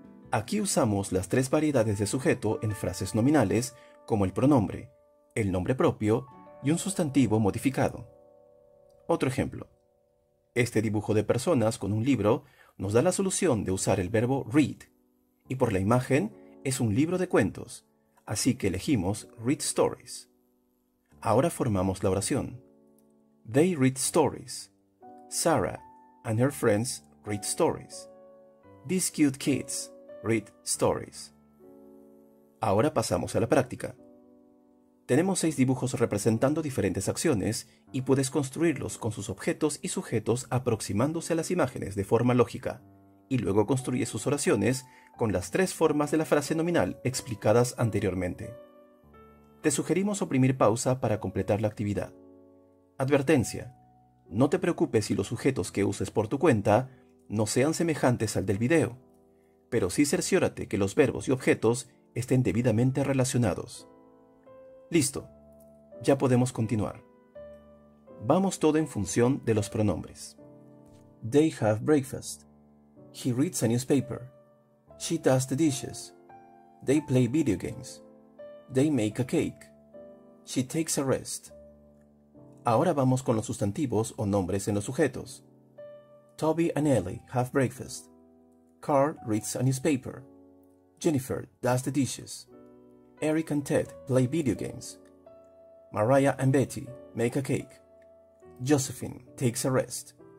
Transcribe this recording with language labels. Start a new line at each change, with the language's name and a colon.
Spanish: Aquí usamos las tres variedades de sujeto en frases nominales como el pronombre, el nombre propio y un sustantivo modificado. Otro ejemplo. Este dibujo de personas con un libro nos da la solución de usar el verbo read, y por la imagen es un libro de cuentos, así que elegimos
English: read stories.
Spanish: Ahora formamos la oración.
English: They read stories. Sarah and her friends read stories. These cute kids read stories.
Spanish: Ahora pasamos a la práctica. Tenemos 6 dibujos representando diferentes acciones y puedes construirlos con sus objetos y sujetos aproximándose a las imágenes de forma lógica, y luego construye sus oraciones con las 3 formas de la frase nominal explicadas anteriormente. Te sugerimos oprimir pausa para completar la actividad. Advertencia: no te preocupes si los sujetos que uses por tu cuenta no sean semejantes al del video, pero sí cerciórate que los verbos y objetos estén debidamente relacionados. Listo, ya podemos continuar. Vamos todo en función de los pronombres.
English: They have breakfast. He reads a newspaper. She does the dishes. They play video games. They make a cake. She takes a rest.
Spanish: Ahora vamos con los sustantivos o nombres en los sujetos.
English: Toby and Ellie have breakfast. Carl reads a newspaper. Jennifer does the dishes. Eric and Ted play video games. Mariah and Betty make a cake. Josephine takes a rest.